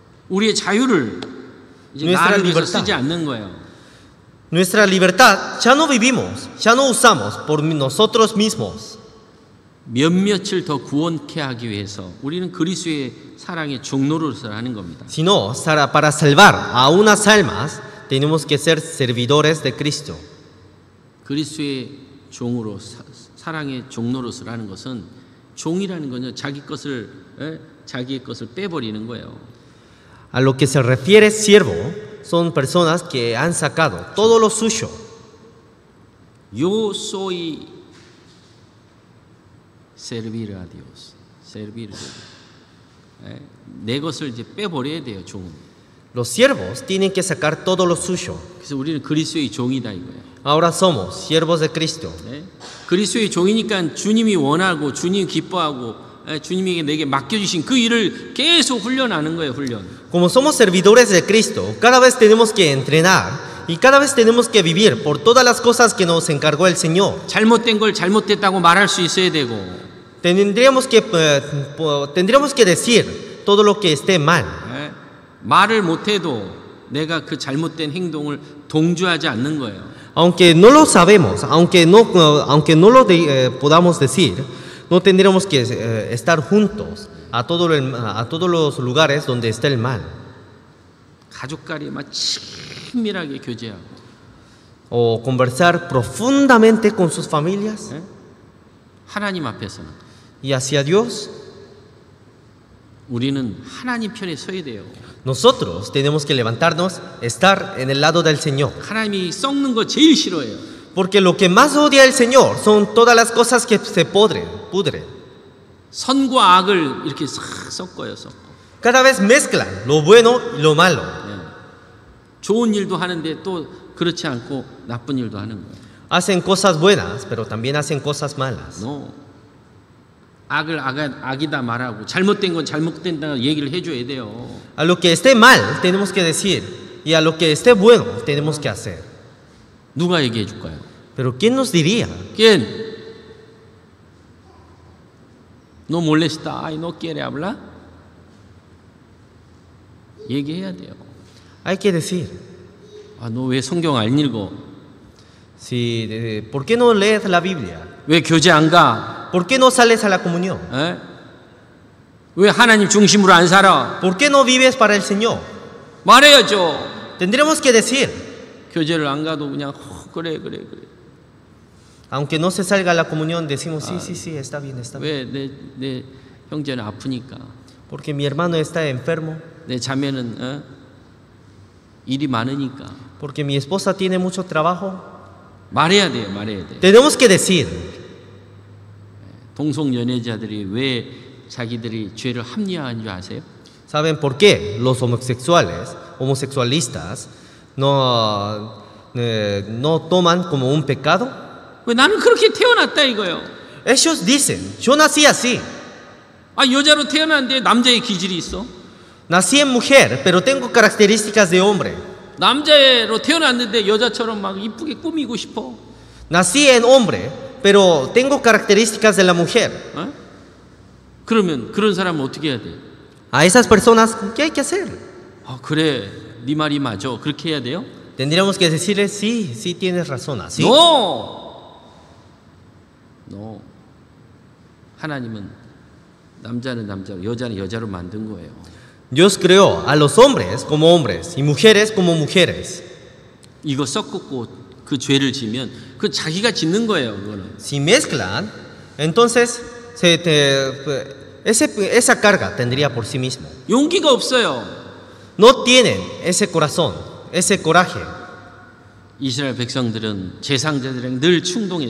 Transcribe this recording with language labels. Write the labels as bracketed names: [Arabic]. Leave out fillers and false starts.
[Korean] 우리의 자유를 이제 나를 위해서 쓰지 않는 거예요. [Spanish] Nuestra libertad ya no vivimos, ya no usamos por nosotros mismos. [Korean] 몇몇을 더 구원케 하기 위해서 우리는 그리스도의 사랑의 종로로서 하는 겁니다. [Spanish] Sino, para salvar a unas almas, tenemos que ser servidores de Cristo. [Korean] 그리스도의 종으로 사랑의 종로로서 하는 것은, 종이라는 건요, 자기의 것을 빼버리는 거예요. [Spanish] A lo que se refiere siervo son personas que han sacado todo lo suyo. Yo soy servir a Dios. servir. [Korean] 내 것을 이제 빼버려야 돼요, 종은. [Spanish] Los siervos tienen que sacar todo lo suyo. [Korean] 그래서 우리는 그리스도의 종이다 이거예요. [Spanish] Ahora somos siervos de Cristo. [Korean] 그리스도의 종이니까 주님이 원하고 주님이 기뻐하고 주님이 내게 맡겨주신 그 일을 계속 훈련하는 거예요, 훈련. [Spanish] Como somos servidores de Cristo, cada vez tenemos que entrenar y cada vez tenemos que vivir por todas las cosas que nos encargó el Señor. [Korean] 잘못된 걸 잘못됐다고 말할 수 있어야 되고. [Spanish] Tendríamos que decir todo lo que esté mal. [Korean] 말을 못해도 내가 그 잘못된 행동을 동조하지 않는 거예요. [Spanish] Aunque no lo sabemos, aunque no lo podamos decir, no tendríamos que estar juntos a todos los lugares donde está el mal. [Korean] 가족끼리 막 친밀하게 교제하고. [Spanish] O conversar profundamente con sus familias. [Korean] 하나님 앞에서는. [Spanish] Y hacia Dios. [Korean] 우리는 하나님 편에 서야 돼요. [Spanish] Nosotros tenemos que levantarnos, estar en el lado del Señor. [Korean] 하나님이 썩는 거 제일 싫어해요. [Spanish] Porque lo que más odia el Señor son todas las cosas que se pudren. [Korean] 선과 악을 이렇게 싹 섞어요, 섞어. [Spanish] Cada vez mezclan lo bueno y lo malo. [Korean] 좋은 일도 하는데 또 그렇지 않고 나쁜 일도 하는 거예요. [Spanish] Hacen cosas buenas, pero también hacen cosas malas. No. [Korean] 악을 악이다 말하고 잘못된 건 잘못된다 얘기를 해줘야 돼요. [Spanish] A lo que esté mal tenemos que decir y a lo que esté bueno tenemos que hacer. [Korean] 누가 얘기해 줄까요? [Spanish] Pero ¿quién nos diría? ¿Quién? No molesta, ay no quiere hablar. [Korean] 얘기해야 돼요. [Spanish] Hay que decir. [Korean] 아, 너 왜 성경 안 읽어? [Spanish] ¿Por qué no lees la Biblia? [Korean] 왜 교제 안 가? [Spanish] ¿Por qué no sales a la comunión? 에? [Korean] 왜 하나님 중심으로 안 살아? [Spanish] ¿Por qué no vives para el Señor? [Korean] 말해야죠. [Spanish] Tendremos que decir. [Korean] 교제를 안 가도 그냥 그래. [Spanish] Aunque no se salga a la comunión, decimos sí, está bien. [Korean] 왜 내 형제는 아프니까. [Spanish] Porque mi hermano está enfermo. [Korean] 내 자매는 일이 많으니까. [Spanish] Porque mi esposa tiene mucho trabajo. [Korean] 말해야 돼요. [Spanish] Tenemos que decir. [Korean] 동성연애자들이 왜 자기들이 죄를 합리화한 줄 아세요? [Spanish] ¿Saben por qué los homosexualistas no toman como un pecado? [Korean] 왜 나는 그렇게 태어났다 이거요. [Spanish] Ellos dicen, yo nací así. [Korean] 아, 여자로 태어났는데 남자의 기질이 있어. [Spanish] Nací en mujer, pero tengo características de hombre. [Korean] 남자로 태어났는데 여자처럼 막 이쁘게 꾸미고 싶어. [Spanish] Nací en hombre, pero tengo características de la mujer. [Korean] 그러면 그런 사람은 어떻게 해야 돼? [Spanish] A esas personas, ¿qué hay que hacer? [Korean] 아, 그래. 네 말이 맞아. 그렇게 해야 돼요? [Spanish] Tendríamos que decirles, sí tienes razón, así. No. [Korean] 하나님은 남자는 남자로, 여자는 여자로 만든 거예요. [Spanish] Dios creó a los hombres como hombres y mujeres como mujeres. [Korean] 이거 섞고 그 죄를 지면 그 자기가 짓는 거예요, 그거는. [Spanish] Si mezclan, entonces esa carga tendría por sí mismo. [Korean] 용기가 없어요. [Spanish] No tienen ese corazón, ese coraje. [Korean] 이스라엘 백성들은 제사장들이랑 늘 충동해.